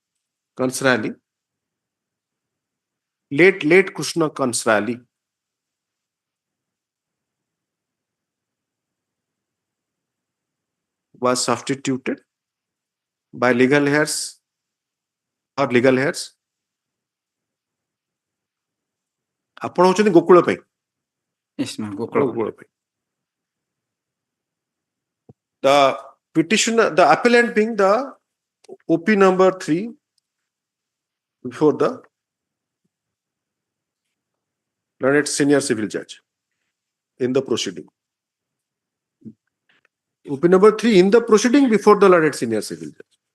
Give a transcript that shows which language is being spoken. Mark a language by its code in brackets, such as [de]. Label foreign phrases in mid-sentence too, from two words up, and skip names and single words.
[en] late Krishna Kansrali, was substituted by legal heirs or legal heirs. [or] ଆପଣ ହଉଛନ୍ତି ଗୋକୁଳ ପାଇଁ [en] Yes, ma'am. Gokula. [or] ଗୋକୁଳ ପାଇଁ [en] The petitioner, the appellant being the OP number 3 before the learned senior civil judge in the proceeding. OP number 3 in the proceeding before the learned senior civil judge.